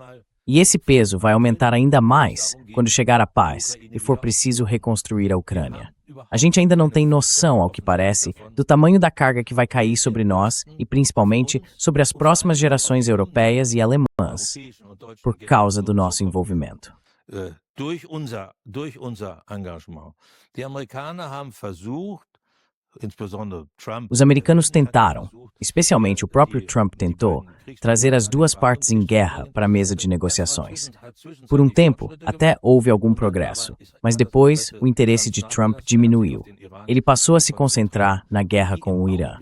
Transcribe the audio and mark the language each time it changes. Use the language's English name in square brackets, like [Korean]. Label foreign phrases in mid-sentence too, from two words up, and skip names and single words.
[Portuguese] E esse peso vai aumentar ainda mais quando chegar a paz e for preciso reconstruir a Ucrânia. A gente ainda não tem noção, ao que parece, do tamanho da carga que vai cair sobre nós e principalmente sobre as próximas gerações europeias e alemãs, por causa do nosso envolvimento. [German] Durch unser Engagement. Die Amerikaner haben versucht, insbesondere Trump... [Portuguese] Os americanos tentaram, especialmente o próprio Trump tentou, trazer as duas partes em guerra para a mesa de negociações. Por um tempo, até houve algum progresso, mas depois o interesse de Trump diminuiu. Ele passou a se concentrar na guerra com o Irã.